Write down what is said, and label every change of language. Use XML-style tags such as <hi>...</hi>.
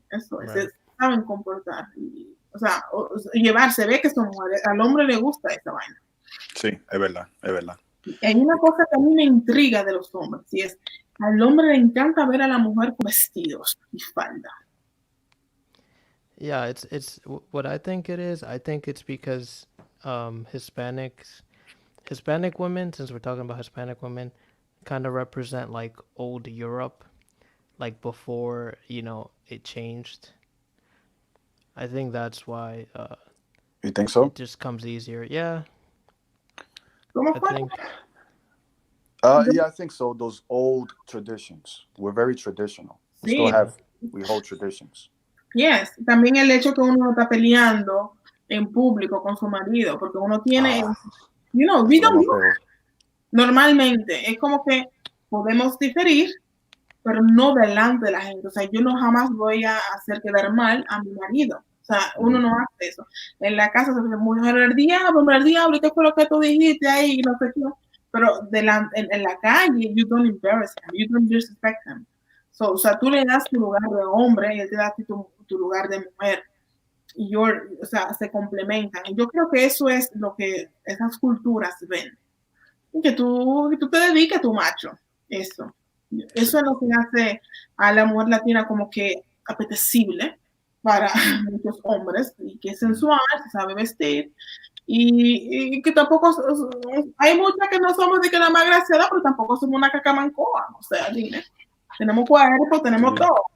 <es>Eso es, saben comportar. O sea, llevarse, ve que son mujeres. Al hombre le gusta esa vaina. Sí, es verdad, es verdad. Hay una cosa que a mí me intriga de los hombres, y es, al hombre le encanta ver a la mujer con vestidos y falda.</es> <en>Yeah, it's what I think it is. I think it's because Hispanic women, since we're talking about Hispanic women, kind of represent like old Europe, like before, you know, it changed. I think that's why You think so? it just comes easier. Yeah.</en> <es>¿Cómo</es> <en>I</en> <es>fue?</es> <en>think Yeah, I think so. Those old traditions. We're very traditional. We</en> <es>Sí.</es> <en>we hold traditions.</en> <es>Yes, también el hecho que uno no está peleando en público con su marido, porque uno tiene,</es> <en>you know, we don't do that.</en> <es>Normalmente es como que podemos diferir, pero no delante de la gente. O sea, yo no jamás voy a hacer quedar mal a mi marido. O sea, uno no hace eso. En la casa se dice, mujer el diablo, ¿qué fue lo que tú dijiste ahí? No sé qué. Pero en la calle,</es> <en>you don't embarrass him, you don't disrespect him.</en> <es>So, o sea, tú le das tu lugar de hombre y él te da tu lugar de mujer. Y o sea, se complementan. Y yo creo que eso es lo que esas culturas ven. Que tú te dediques a tu macho. Eso es lo que hace a la mujer latina como que apetecible para muchos hombres y que es sensual, se sabe vestir y que tampoco hay muchas que no somos de que la más graciada, pero tampoco somos una cacamancoa, o sea, dime, tenemos cuerpo, tenemos todo.</es>